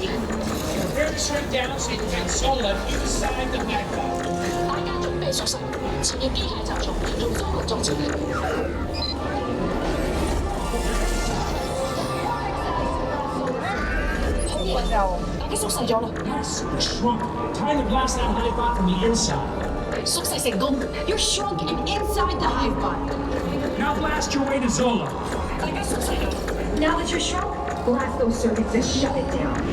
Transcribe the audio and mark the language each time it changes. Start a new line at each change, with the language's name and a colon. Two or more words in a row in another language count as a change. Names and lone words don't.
English: Prepare to shrink down so you can get Zola inside the magma.
Cantonese: 大家準備縮細，前面機械集中，用蘇文作前力。好嘢，大家縮細咗啦。
English: Yes, we're shrunk. Time to blast that hive bot from the inside.
Cantonese: 縮細成功
English: You're shrunk and inside the hive bot. Now blast your way to Zola.
Cantonese: 大家縮細咗。
English: Now that you're shrunk, blast those circuits and shut it down.